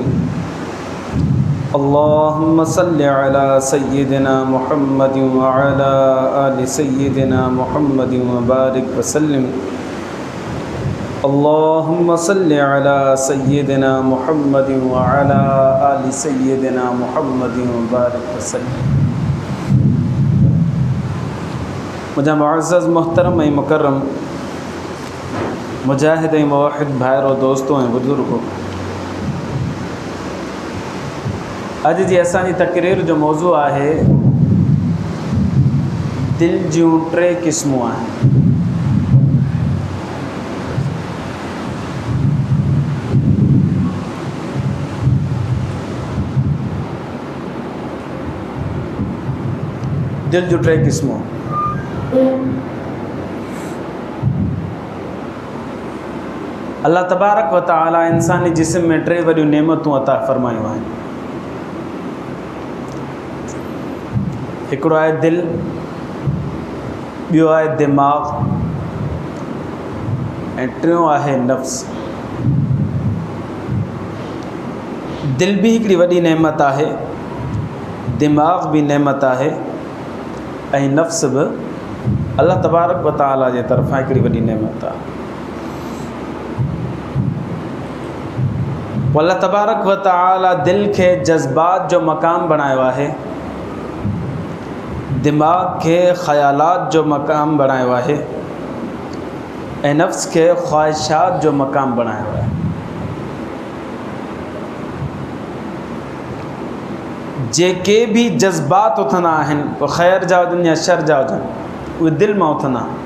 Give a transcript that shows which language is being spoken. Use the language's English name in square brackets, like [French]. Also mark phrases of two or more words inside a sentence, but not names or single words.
[Arabic] اللهم صل على سيدنا محمد وعلى آل سيدنا محمد وبارك وسلم. اللهم صل على سيدنا محمد وعلى آل سيدنا محمد وبارك وسلم. [Sindhi] मुझा मुअज़्ज़ज़ मोहतरम ऐं मुकर्रम मुजाहिद ऐं मुवहिद भाइरो दोस्तों ऐं बुज़ुर्गो, अॼु जी असांजी तक़रीर जो मौज़ू आहे दिलि जूं टे क़िस्मूं आहिनि। दिलि जूं टे क़िस्मूं। [Arabic] الله تبارك وتعالى [Sindhi] इंसानी जिस्म में टे वॾियूं नेमतूं अता फ़रमायूं आहिनि। हिकिड़ो आहे दिलि, ॿियो आहे दिमाग़ ऐं टियों आहे नफ़्स। दिलि बि हिकिड़ी वॾी नेमत आहे, दिमाग़ बि नेमत आहे ऐं नफ़्स बि [Arabic] الله تبارك وتعالى [Sindhi] जे तरफ़ां हिकिड़ी वॾी नेमत आहे। [Arabic] الله تبارك وتعالى [Sindhi] दिलि खे जज़्बात जो मक़ाम बणायो आहे, दिमाग़ खे ख़यालात जो मक़ाम बणायो आहे ऐं नफ़्स खे ख़्वाहिशात जो मक़ाम बणायो आहे। जेके बि जज़्बात उथंदा आहिनि, पोइ ख़ैर जा हुजनि या शर जा हुजनि, उहे दिलि मां उथंदा।